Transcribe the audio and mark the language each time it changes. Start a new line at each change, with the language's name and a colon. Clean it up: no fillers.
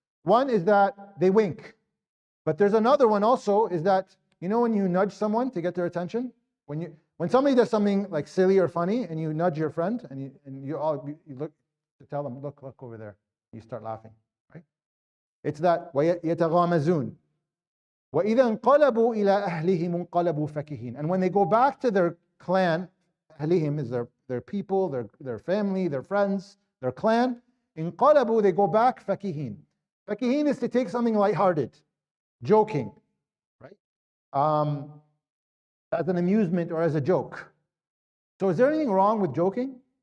English: One is that they wink, but there's another one also, is that, you know, when you nudge someone to get their attention, when somebody does something like silly or funny, and you nudge your friend, and you look to tell them, look over there, you start laughing, right? It's that يتغامزون.
Arabic: وإذا انقلبوا إلى أهلهم انقلبوا فكهين.
English: And when they go back to their clan, أهلهم is their people, their family, their friends, their clan. انقلبوا, they go back فكهين. Fakihin is to take something lighthearted, joking, right? As an amusement or as a joke. So is there anything wrong with joking?